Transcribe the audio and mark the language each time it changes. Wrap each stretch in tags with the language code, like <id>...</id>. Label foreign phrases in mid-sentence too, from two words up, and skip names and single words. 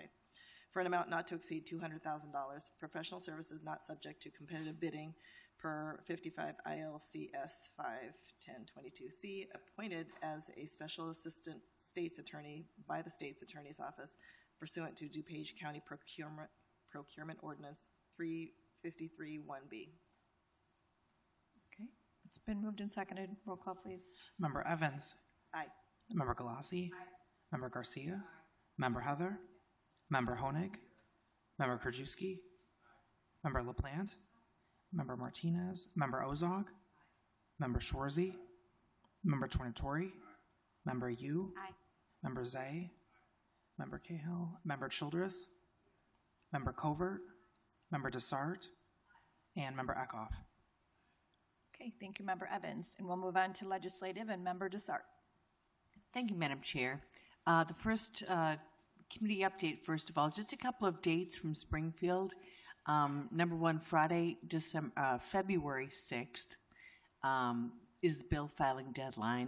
<en>For an amount not to exceed $200,000, professional services not subject to competitive bidding per 55 ILCS 51022C, appointed as a special assistant state's attorney by the state's attorney's office pursuant to DuPage County Procurement Ordinance 353-1B. Okay, it's been moved and seconded. Roll call, please. Member Evans? Aye. Member Galassi? Aye. Member Garcia? Aye. Member Heather? Member Honig? Member Krajewski? Member LaPlante? Member Martinez? Member Ozog? Member Schwarzy? Member Tornatori? Member Yu? Aye. Member Zay? Member Cahill? Member Childress? Member Covert? Member Desart? And Member Eckhoff. Okay, thank you, Member Evans. And we'll move on to Legislative and Member Desart. Thank you, Madam Chair. The first committee update, first of all, just a couple of dates from Springfield. Number one, Friday, February 6th is the bill filing deadline.</en>